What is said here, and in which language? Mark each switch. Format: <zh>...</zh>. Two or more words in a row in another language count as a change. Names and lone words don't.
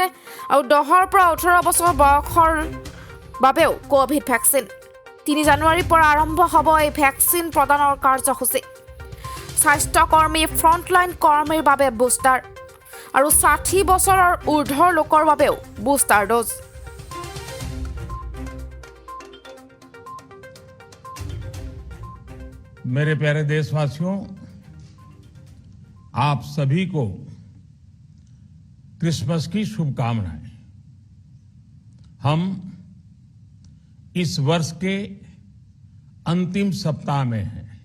<as>আৰু 10 পৰা 18 বছৰ বয়সৰ বাবেও কোভিড ভেকচিন। 3 জানুৱাৰীৰ পৰা আৰম্ভ হ'ব এই ভেকচিন প্ৰদানৰ কাৰ্যসূচী। স্বাস্থ্যকৰ্মী ফ্ৰণ্টলাইন কৰ্মীৰ বাবে বুষ্টাৰ। আৰু 60 বছৰৰ ঊৰ্ধৰ লোকৰ বাবেও বুষ্টাৰ ড'জ।</as> <hi>मेरे प्यारे देशवासियों, आप सभी को क्रिसमस की शुभकामनाएं। हम इस वर्ष के अंतिम सप्ताह में हैं।</hi>